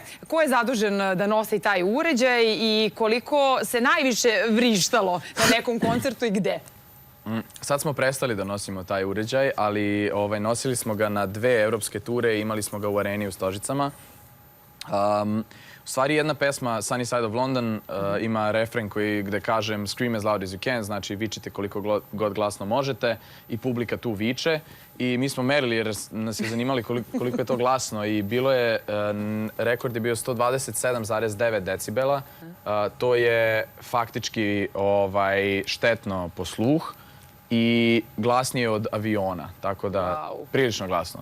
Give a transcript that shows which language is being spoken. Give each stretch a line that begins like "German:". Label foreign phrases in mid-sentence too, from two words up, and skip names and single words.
Serbian: Ko je zadužen da nosi taj uređaj i koliko se najviše vrištalo na nekom koncertu i gde? Sad smo prestali da nosimo taj uređaj, ali nosili smo ga na 2 evropske ture i imali smo ga u areni u Stožicama. U stvari jedna pesma, Sunny Side of London, ima refren gde kažem
English: scream as loud as you can,
Serbian: znači vičite koliko god glasno možete i publika tu viče. I mi smo merili jer nas je zanimali koliko je to glasno i bilo je, rekord je bio 127,9 decibela. To je faktički štetno po sluh i glasnije od aviona, tako da prilično glasno.